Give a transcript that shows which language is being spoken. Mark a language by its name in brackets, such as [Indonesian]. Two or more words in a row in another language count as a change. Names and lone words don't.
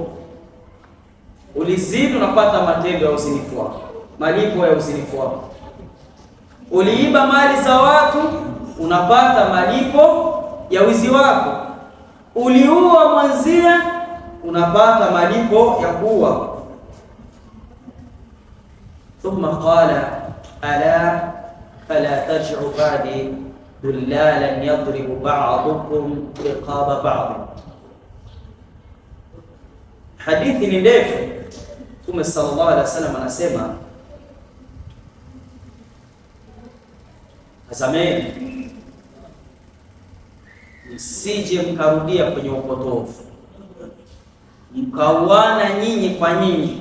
[Swahili] Ulizini, unapata matendo ya uzinifu wako, malipo ya uzinifu wako. Uliiba mali za watu, unapata malipo ya wizi wako. Uliua mwanzia, unapata malipo ya kuua. [Arabic] ثم قال ألا فلا ترجعوا بعدي ضلالا يضرب بعضكم رقاب بعض. [Swahili] Hadithi ni ndefu. Mtume [Arabic] صلى الله عليه وسلم [Swahili] anasema, tazameni msije mkarudia kwenye upotofu, mkauana nyinyi kwa nyinyi.